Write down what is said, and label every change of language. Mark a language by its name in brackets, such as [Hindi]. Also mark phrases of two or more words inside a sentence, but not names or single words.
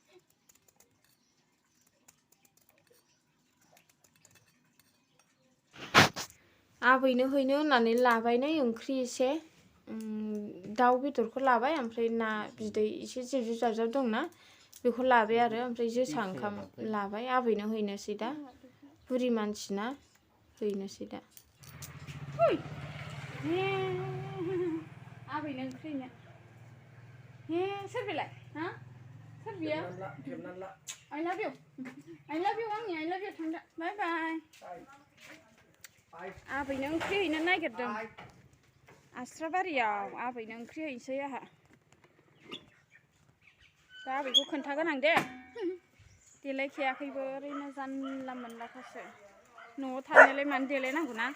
[Bodo] आबैनो हैनो होननानै लाबायनै ओंख्रि एसे दाउ बेदरखौ लाबाय ओमफ्राय ना बिदै एसे जिब जाबजाब दंना बेखौ लाबाय आरो ओमफ्राय जोसा ओंखाम लाबाय आबैनो हैनोसै दा बुरि मानसिना हैनोसै दा आबैनो ओंख्रिनो हे सोर बेलाय हा सोर बियो [English] I love you [Bodo] आंनि [English] I love you [Bodo] थांदो [English] bye bye [Bodo] आबैनो ओंख्रि हैनो नागिरदों आस्राबारियाव आबैनो ओंख्रि हैनोसै आहा दा आबैखौ खोन्थागोन आं दे देलायखायाखैबो ओरैनो जानला मोनलाखासो न'आव थानायालाय मानो देलायनांगौ ना